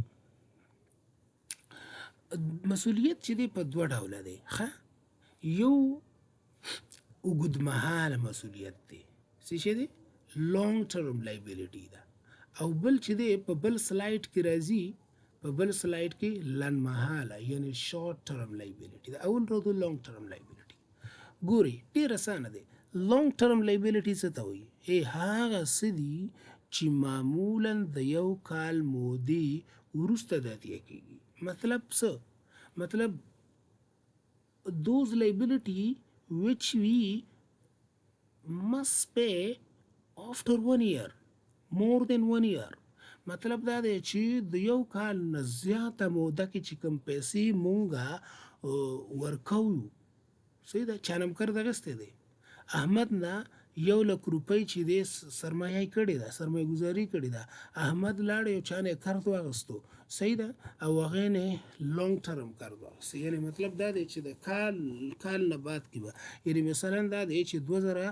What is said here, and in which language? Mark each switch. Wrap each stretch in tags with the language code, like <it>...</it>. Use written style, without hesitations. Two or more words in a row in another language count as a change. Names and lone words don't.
<ps>مسؤلیت چې دی په 2 ډوله دی ښه یو اوږدمهاله مسؤلیت دی څه شی دی</ps> <en>long term liability</en> <ps>ده او بل چې دی په بل سلایډ کې راځي په بل سلایډ کې لنډمهاله یعنی</ps> <en>short term liability</en> <ps>ده اول راځو</ps> <en>long term liability</en> <ps>ګوري ډېر اسانه دی</ps> <en>long term liability</en> <ps>څه ته وایي هغه څه دي چې معمولا د یو کال مودې وروسته تادیه کېږي مطلب څه مطلب</ps> <en>those liability which we must pay after 1 year more than 1 year</en> <ps>مطلب دا دی چې د یو کال نه زیاته موده کې چې کوم پیسې مونږه ورکوو صحیح ده چا نه هم قرض اخیستی دی احمد نه 1 لک روپۍ چې دی سرمایه کړې ده سرمایه ګزاري کړې ده احمد لاړ یو چا نه قرض واخیستو صحیح ده او هغې نه</ps> <en>long term</en> <ps>قرض واخیستو یعنې مطلب دا دی چې د کال نه بعد کې به یعنې مثلا دا دی چې 2023</ps>